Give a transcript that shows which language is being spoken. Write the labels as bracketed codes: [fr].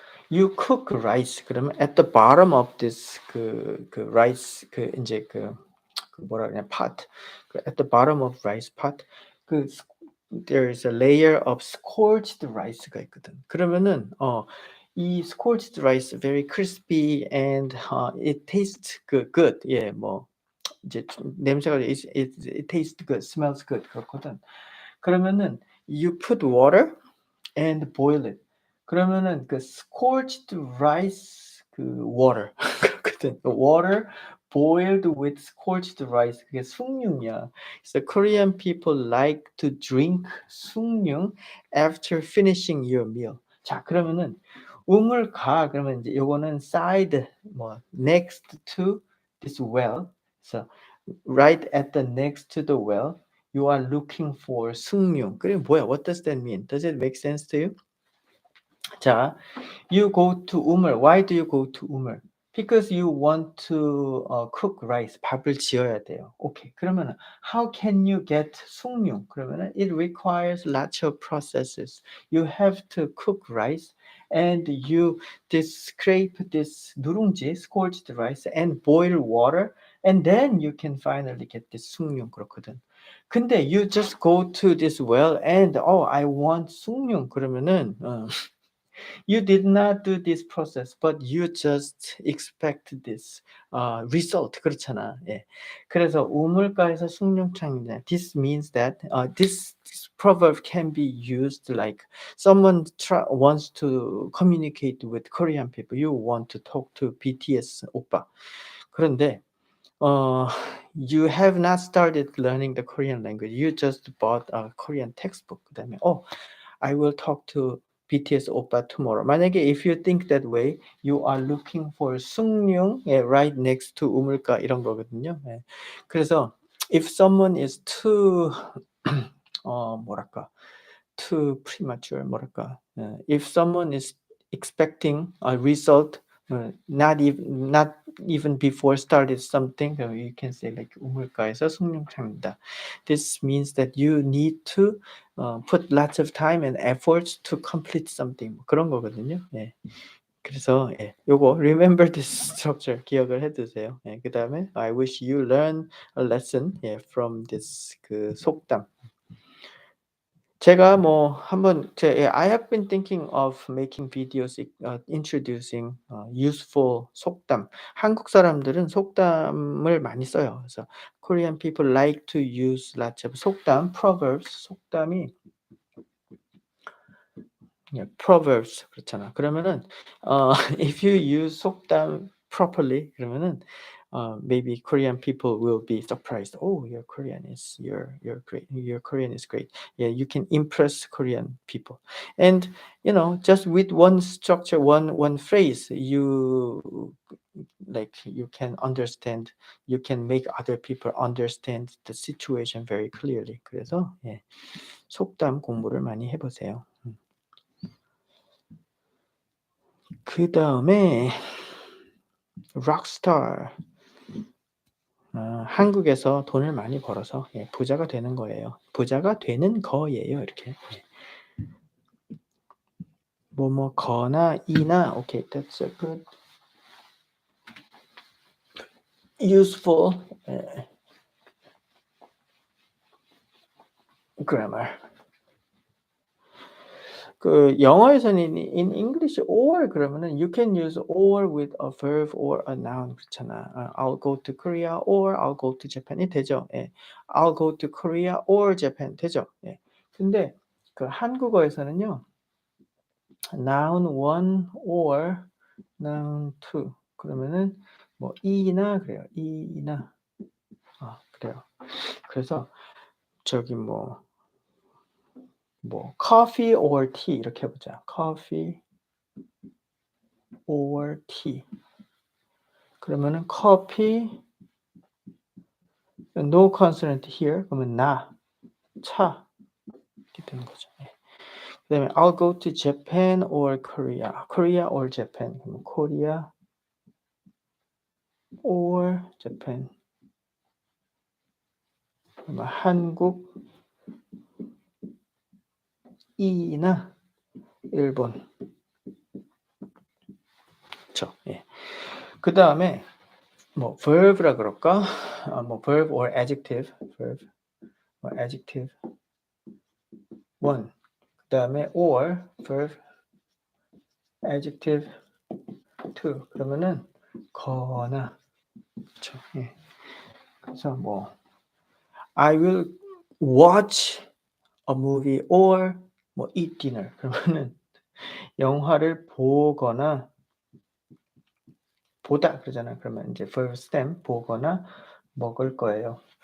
[en] You cook rice [ko] 그러면 [en] at the bottom of this 그 rice [ko] 그 인제 그 뭐라 그러냐 [en] pot at the bottom of rice pot 그 there is a layer of scorched rice가 [ko] 있거든. 그러면은 이 [en] scorched rice very crispy and it tastes good. [ko] 예, 뭐 이제 좀 냄새가 [en] it tastes good, smells good [ko] 그렇거든. 그러면은 [en] you put water and boil it. [ko] 그러면은 그 scorched rice 그 water 그렇거든. [en] water boiled with scorched rice [ko] 그게 숭늉이야. [en] So Korean people like to drink 숭늉 after finishing your meal. [ko] 자, 그러면은 우물가 그러면 이제 요거는 side 뭐 [en] next to this well. So right at the next to the well you are looking for 숭늉. [ko] 그게 뭐야? [en] What does that mean? Does it make sense to you? [ko] 자, [en] you go to 우물. Why do you go to 우물? Because you want to cook rice. [ko] 밥을 지어야 돼요. 오케이. 그러면은 [en] how can you get 숭늉? 그러면은 it requires lots of processes. You have to cook rice and you scrape this 누룽지, scorched rice and boil water and then you can finally get this 숭늉 [ko] 그렇거든. 근데 [en] you just go to this well and I want 숭늉 [ko] 그러면은 [en] you did not do this process, but you just expect this result. [ko] 그렇잖아. 예. 그래서 우물가에서 숭늉창이다. [en] This means that this proverb can be used like someone wants to communicate with Korean people. You want to talk to BTS 오빠. [ko] 그런데 [en] you have not started learning the Korean language. You just bought a Korean textbook. [ko] 그다음에 [en] I will talk to BTS oppa tomorrow. [ko] 만약에 [en] if you think that way, you are looking for 숭늉 right next to 우물가 [ko] 이런 거거든요. 예. 그래서 [en] if someone is too [ko] 뭐랄까 [en] too premature 뭐랄까 if someone is expecting a result not even before started something you can say like 우물가에서 숭늉 찾는다. This means that you need to put lots of time and efforts to complete something [ko] 그런 거거든요. 예. 그래서 예, 요거 [en] remember this structure [ko] 기억을 해두세요. 예, 그다음에 [en] I wish you learn a lesson from this 그 속담. [ko] 제가 뭐 한번 [en] I have been thinking of making videos introducing useful 속담. [ko] 한국 사람들은 속담을 많이 써요. 그래서 [en] Korean people like to use lots of 속담, proverbs. [ko] 속담이 proverbs 그렇잖아. 그러면은 [en] if you use 속담 properly 그러면은 maybe Korean people will be surprised. Oh, your Korean is you're great. Your Korean is great. Yeah, you can impress Korean people. And just with one structure, one phrase, you like you can understand. You can make other people understand the situation very clearly. [ko] 그래서 예, 속담 공부를 많이 해보세요. 그 다음에 락스타. 한국에서 돈을 많이 벌어서 예, 부자가 되는 거예요. 부자가 되는 거예요. 이렇게 뭐뭐 거나 이나 오케이, [en] that's a good useful grammar. [ko] 그 영어에서는 [en] in English or [ko] 그러면은 [en] you can use or with a verb or a noun [ko] 그렇잖아. [en] I'll go to Korea or I'll go to Japan [ko] 이 되죠. 예. [en] I'll go to Korea or Japan [ko] 되죠. 예. 근데 그 한국어에서는요. [en] noun 1 or noun 2 [ko] 그러면은 뭐 이나 그래요. 이나 그래요. 그래서 저기 뭐 [en] coffee or tea [ko] 이렇게 해 보자. [en] coffee or tea. [ko] 그러면은 [en] coffee no consonant here. [ko] 그러면 차 이렇게 되는 거죠. 예. 그다음에 [en] I'll go to Japan or Korea. Korea or Japan. [ko] 그러면 [en] Korea or Japan. [ko] 그러면 한국 이나 일본. 그렇죠. 예. 그다음에 뭐 verb라 그럴까? [en] 뭐 verb or adjective. verb or adjective 1. [ko] 그다음에 [en] or verb adjective 2. [ko] 그러면은 거나 그렇죠. 예. 그래서 뭐 [en] I will watch a movie or 뭐 eat dinner. [ko] 그러면은 영화를 보거나 보다 그러잖아요. 그러면 이제 verb stem 보거나 먹을 거예요.